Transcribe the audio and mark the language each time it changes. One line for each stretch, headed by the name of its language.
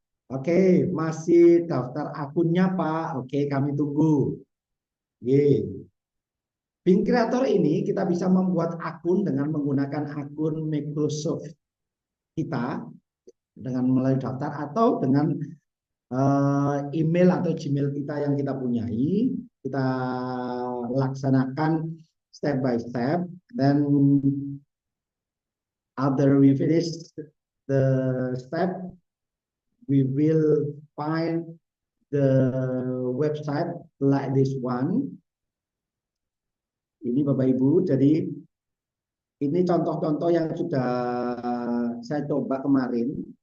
Indonesian: Oke, masih daftar akunnya Pak. Oke, kami tunggu. Bing Creator ini kita bisa membuat akun dengan menggunakan akun Microsoft kita dengan melalui daftar atau dengan email atau Gmail kita yang kita punyai. Kita laksanakan
English: step by step, then after we finish the step, we will find the website like this one.
Indonesian: Ini Bapak Ibu, jadi ini contoh-contoh yang sudah saya coba kemarin.